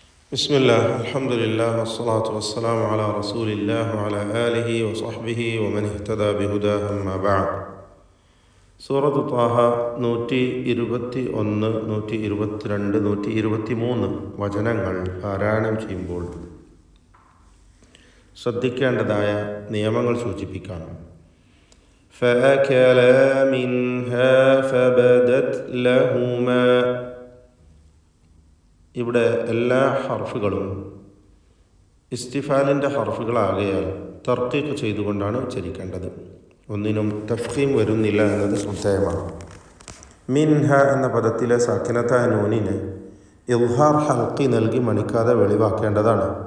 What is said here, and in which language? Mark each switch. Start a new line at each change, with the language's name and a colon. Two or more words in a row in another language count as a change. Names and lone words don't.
Arabic: بسم الله الحمد لله والصلاة والسلام على رسول الله وعلى آله وصحبه ومن اهتدى بهداه أما بعد.
Malayalam: സൂറത്ത് ത്വാഹ 121, 122, 123 വചനങ്ങൾ പാരായണം ചെയ്യുമ്പോൾ ശ്രദ്ധിക്കേണ്ടതായ നിയമങ്ങൾ സൂചിപ്പിക്കാം.
Arabic: فَأَكَلَا مِنْهَا فَبَدَتْ لَهُمَا.
Malayalam: ഇവിടെ എല്ലാ ഹർഫുകളും ഇസ്തിഫാലിൻ്റെ ഹർഫുകളാകയാൽ തർക്കീഖ് ചെയ്തുകൊണ്ടാണ് ഉച്ചരിക്കേണ്ടത്. ഒന്നിനും തഫ്ഖീം വരുന്നില്ല എന്നത് ശ്രദ്ധേയമാണ്. മിൻഹ എന്ന പദത്തിലെ സാക്കിനത്തായ നൂനിന് ഇൽഹാർ ഹൽക്കി നൽകി മണിക്കാതെ വെളിവാക്കേണ്ടതാണ്.